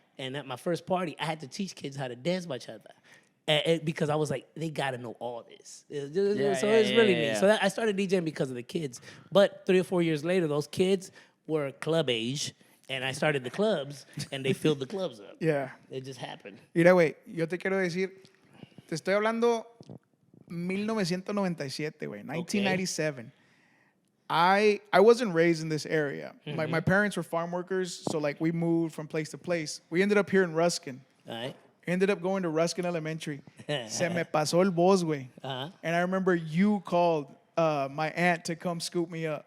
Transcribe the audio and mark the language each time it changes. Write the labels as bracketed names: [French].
[English] And at my first party, I had to teach kids how to dance bachata. Because I was like, they gotta know all this. So it's really neat. yeah. So I started DJing because of the kids. But 3 or 4 years later, those kids were club age, and I started the clubs, and they filled the clubs up. Yeah. It just happened. [Spanish] Mira, güey, yo te quiero decir, te estoy hablando 1997, güey, 1997. [English] I wasn't raised in this area. My parents were farm workers, so like we moved from place to place. We ended up here in Ruskin. All right. Ended up going to Ruskin Elementary. [Spanish] Se me pasó el bus, güey. [English] And I remember you called my aunt to come scoop me up.